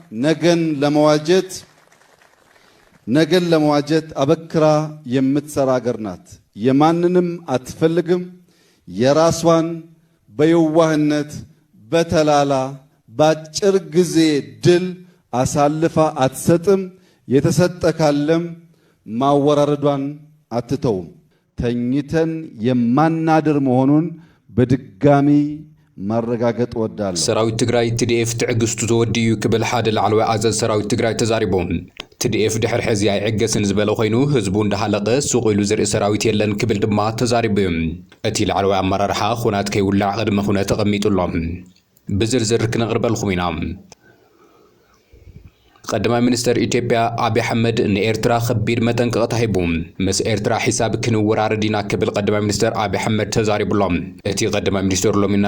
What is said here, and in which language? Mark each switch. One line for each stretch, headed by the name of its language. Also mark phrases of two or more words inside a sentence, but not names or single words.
Amharic: ነገን ለመዋጀት አበክራ የምትሰራ ሀገር ናት። የማንንም አትፈልግም። የራሷን በየዋህነት በተላላ ባጭር ጊዜ ድል አሳልፋ አትሰጥም። የተሰጠ ካለም ማወራረዷን አትተውም። ተኝተን የማናድር መሆኑን በድጋሚ ማረጋገጥ ወዳለሁ።
Tigrinya: ሰራዊት ትግራይ TDF ትዕግስቱ ተወዲዩ ክብል ሓደ ላዕለዋይ አዛዝ ሰራዊት ትግራይ ተዛሪቦም TDF ድሕሪ ሕዚ ኣይዕገስን ዝበለ ኮይኑ ህዝቡ እንዳሃለቀ ሱቕ ኢሉ ዝርኢ ሰራዊት የለን ክብል ድማ ተዛሪቦም እቲ ላዕለዋይ አመራርሓ ኩናት ከይውላዕ ቅድመ ኩነት ተቐሚጡሎም ብዝርዝር ክነቕርበልኩም ኢና። ቀዳማይ ሚኒስትር ኢትዮጵያ አብይ አሕመድ ንኤርትራ ከቢድ መጠንቀቅ ተሂቡ ምስ ኤርትራ ሒሳብ ክንወራረድ ኢና ክብል ቀዳማይ ሚኒስትር አብይ አሕመድ ተዛሪቡሎም እቲ ቀዳማይ ሚኒስትር ሎሚና